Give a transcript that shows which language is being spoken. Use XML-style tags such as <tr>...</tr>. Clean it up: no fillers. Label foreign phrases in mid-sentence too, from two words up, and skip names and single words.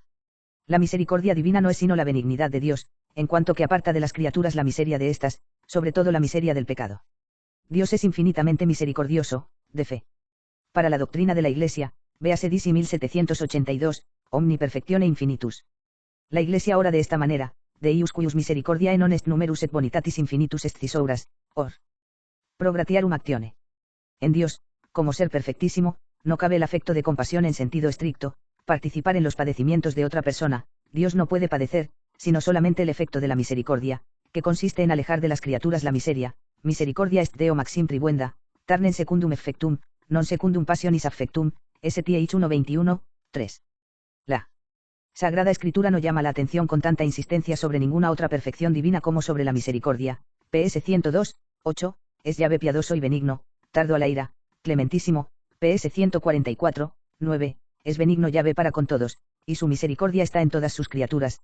<es>La misericordia divina no es sino la benignidad de Dios, en cuanto que aparta de las criaturas la miseria de éstas, sobre todo la miseria del pecado. Dios es infinitamente misericordioso, de fe. Para la doctrina de la Iglesia, véase DC 1782,</es> <la>Omni Perfectione Infinitus.</la> <es>La Iglesia ora de esta manera,</es> <la>Deus cuius misericordiae non est numerus et bonitatis infinitus est thesauras, or pro gratiarum actione.</la> <es>En Dios, como ser perfectísimo, no cabe el afecto de compasión en sentido estricto, participar en los padecimientos de otra persona. Dios no puede padecer, sino solamente el efecto de la misericordia, que consiste en alejar de las criaturas la miseria.</es> <la>Misericordia est Deo maxim tribuenda, tarnem secundum effectum, non secundum passionis affectum, STH 1:21, 3.</la> <es>La Sagrada Escritura no llama la atención con tanta insistencia sobre ninguna otra perfección divina como sobre la misericordia. PS 102, 8, es Yahvé piadoso y benigno, tardo a la ira, clementísimo. PS 144, 9, es benigno Yahvé para con todos, y su misericordia está en todas sus criaturas.</es>